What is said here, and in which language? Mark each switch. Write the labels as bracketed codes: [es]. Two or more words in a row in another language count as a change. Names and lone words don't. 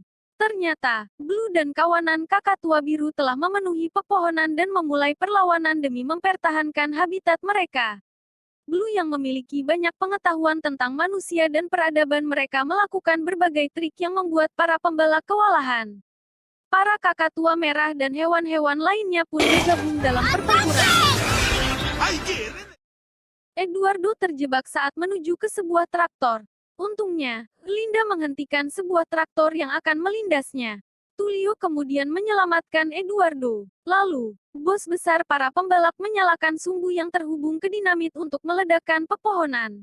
[id] Ternyata, Blue dan kawanan kakatua biru telah memenuhi pepohonan dan memulai perlawanan demi mempertahankan habitat mereka. Blue yang memiliki banyak pengetahuan tentang manusia dan peradaban mereka melakukan berbagai trik yang membuat para pembalap kewalahan. Para kakatua merah dan hewan-hewan lainnya pun bergabung dalam pertempuran. [es] ¡Hay que! [id] Eduardo terjebak saat menuju ke sebuah traktor. Untungnya, Linda menghentikan sebuah traktor yang akan melindasnya. Tulio kemudian menyelamatkan Eduardo. Lalu, bos besar para pembalap menyalakan sumbu yang terhubung ke dinamit untuk meledakkan pepohonan.